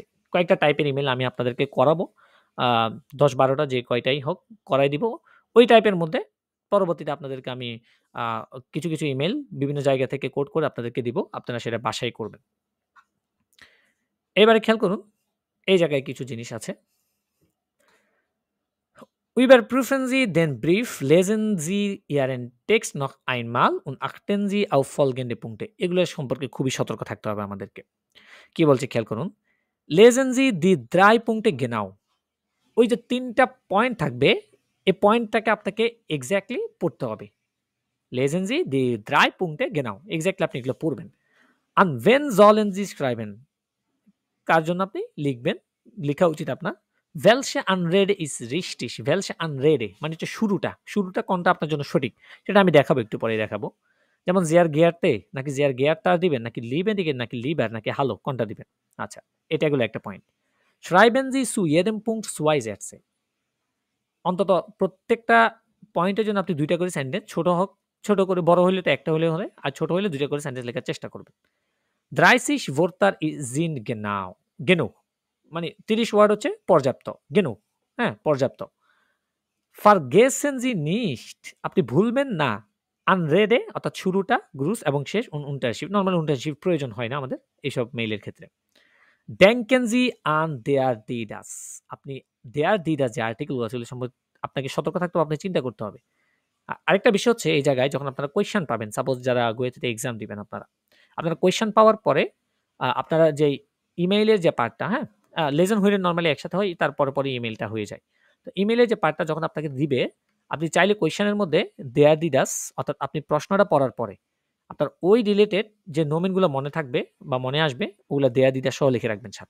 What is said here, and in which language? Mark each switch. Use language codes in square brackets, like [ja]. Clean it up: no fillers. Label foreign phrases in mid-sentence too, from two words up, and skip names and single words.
[bn] কয়েকটা টাইপের ইমেইল আমি আপনাদেরকে করাবো। আ ১০-১২ টা যে কয়টাই হোক করাই দিব। ওই টাইপের মধ্যে পরবর্তীতে আপনাদেরকে আমি আ কিছু ইমেইল বিভিন্ন জায়গা থেকে কোড করে আপনাদেরকে দিব। আপনারা সেটা বাসায় করবেন। এবারে খেয়াল করুন, এই জায়গায় কিছু জিনিস আছে। [de] Überprüfen Sie den Brief, lesen Sie Ihren Text noch einmal und achten Sie auf folgende Punkte। [bn] এগুলো সম্পর্কে খুবই সতর্ক থাকতে হবে আমাদেরকে। কি বলছে খেয়াল করুন। [de] Lesen Sie die 3 Punkte genau। [bn] ওই যে ৩ টা পয়েন্ট থাকবে, এই পয়েন্টটাকে আপনাকে এক্সাক্টলি পড়তে হবে। [de] Lesen Sie die 3 Punkte genau। [bn] এক্সাক্টলি আপনি এগুলো পড়বেন। [de] An wen sollen Sie schreiben? [bn] কার জন্য আপনি লিখবেন? লিখা উচিত আপনার। [de] Welche Anrede ist richtig? Welche Anrede [bn] মানে হচ্ছে শুরুটা কোনটা আপনার জন্য সঠিক? সেটা আমি দেখাবো, একটু পরেই দেখাবো। যেমন [de] sehr geehrte [bn] নাকি [de] sehr geehrter [bn] দিবেন নাকি lieben দিবেন নাকি lieber নাকি hallo কোনটা দিবেন? আচ্ছা, এটা হলো একটা পয়েন্ট। [de] Schreiben Sie zu jedem Punkt 2 Sätze। [bn] অন্তত প্রত্যেকটা পয়েন্টের জন্য আপনি ২ টা করে সেন্টেন্স ছোট হোক ছোট করে, বড় হইলে তো একটা হলেও হয়, আর ছোট হইলে ২ টা করে সেন্টেন্স লেখার চেষ্টা করবেন। [de] 30 Wörter sind genau genug [bn] মানে ৩০ ওয়ার্ড হচ্ছে পর্যাপ্ত। genug হ্যাঁ? পর্যাপ্ত। [de] Vergessen Sie nicht [bn] আপনি ভুলবেন না। Anrede অর্থাৎ শুরুটা, Gruß এবং শেষ Unterschrift নরমালি Unterschrift প্রয়োজন হয় না আমাদের এইসব মেইলের ক্ষেত্রে। [de] Denken Sie an der die das [bn] আপনি [de] der die das [bn] যে আর্টিকেল গুলো আছে এগুলো সম্পর্কে আপনাকে সতর্ক থাকতে হবে, আপনাকে চিন্তা করতে হবে। আরেকটা বিষয় হচ্ছে এই জায়গায় যখন আপনারা কোয়েশ্চেন পাবেন, সাপোজ যারা গোয়েতেতে এক্সাম দিবেন আপনারা। আপনারা কোয়েশ্চেন পাওয়ার পরে আপনারা যেই ইমেইলের যে পার্টটা, হ্যাঁ? লেসন হইলে নরমালি একসাথে হয়, তার পরে ইমেইলটা হয়ে যায়। তো ইমেইলের যে পার্টটা যখন আপনাকে দিবে, আপনি চাইলে কোয়েশ্চেনের মধ্যে [de] der die das [bn] অর্থাৎ আপনি প্রশ্নটা পড়ার পরে আপনার ওই রিলেটেড যে নোমেন গুলো মনে থাকবে বা মনে আসবে, ওগুলা [de] der die das [bn] সহ লিখে রাখবেন সাথে।